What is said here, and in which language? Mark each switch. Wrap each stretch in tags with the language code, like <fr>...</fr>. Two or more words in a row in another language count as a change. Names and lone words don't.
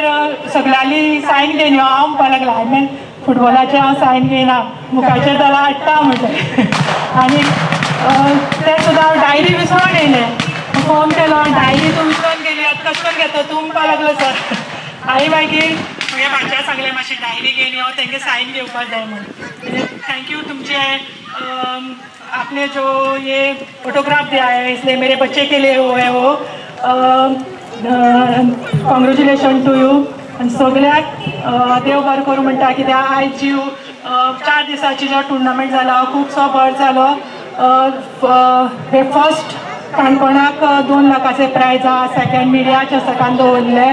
<kok>सगळ्यांनी सायन घेवन यो हांव म्हणपाक लागलो हांवें फुटबॉलाचेर हांव सायन घेयना मुखाचेर जाल्यार हाडटा म्हणलें आनी ते सुद्दां हांव डायरी विसरून येयलें फोन केलो डायरी तूं विसरून गेली आतां कशें करून घेता तूं म्हणपाक लागलो सर हांवें मागीर म्हज्या भाच्याक सांगलें मातशी डायरी घेवन यो तेंगे सायन घेवपाक जाय म्हणून थँक्यू तुमचे</kok> <hi>आपने जो ये फोटोग्राफ दिया है इसलिए मेरे बच्चे के लिए वो है वो</hi> <en>congratulation to you</en> <kok>आनी सगळ्याक देव बरें करूं म्हणटा कित्याक आयज जीव 4 दिसाची जो टुर्नामेंट जालो खूबसो बरो जालो हे फर्स्ट काणकोणाक 2 लाखाचे प्रायज आहा, सेकंड मिडिया चषकान दवरले.</kok>